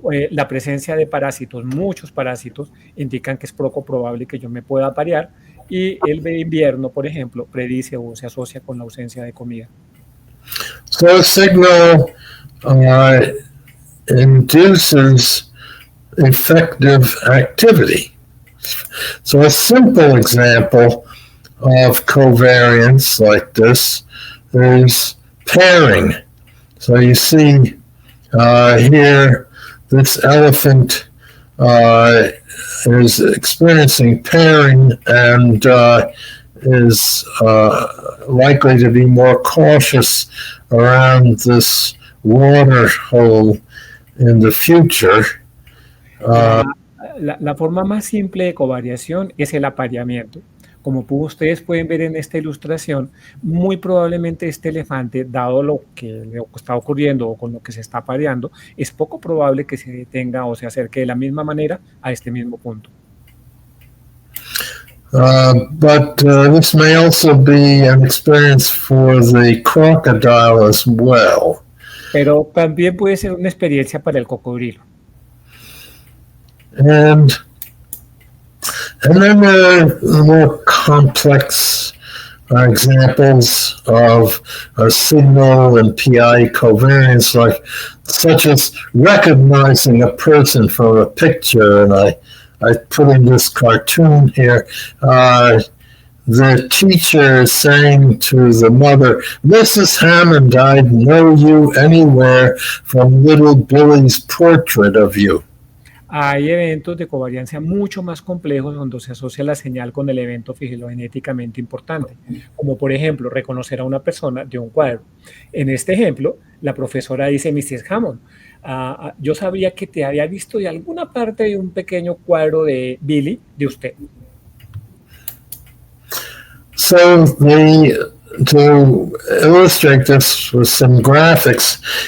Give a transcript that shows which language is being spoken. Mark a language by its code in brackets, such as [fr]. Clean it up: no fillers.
[es] La presencia de parásitos, muchos parásitos, indican que es poco probable que yo me pueda aparear, y el de invierno, por ejemplo, predice o se asocia con la ausencia de comida. [en] So a signal induces effective activity. So a simple example of covariance like this is pairing. So you see here, this elephant is experiencing pairing and is likely to be more cautious around this water hole in the future. [es] La forma más simple de covariación es el apareamiento. Como ustedes pueden ver en esta ilustración, muy probablemente este elefante, dado lo que le está ocurriendo o con lo que se está apareando, es poco probable que se detenga o se acerque de la misma manera a este mismo punto. [en] But this may also be an experience for the crocodile as well. [es] Pero también puede ser una experiencia para el cocodrilo. [en] And then there are more complex examples of signal and PI covariance, such as recognizing a person from a picture. And I put in this cartoon here. The teacher is saying to the mother, "Mrs. Hammond, I'd know you anywhere from little Billy's portrait of you." [es] Hay eventos de covariancia mucho más complejos donde se asocia la señal con el evento filogenéticamente importante, como por ejemplo reconocer a una persona de un cuadro. En este ejemplo, la profesora dice: "Mrs. Hammond, yo sabía que te había visto de alguna parte de un pequeño cuadro de Billy, de usted." [en] So to illustrate this with some graphics,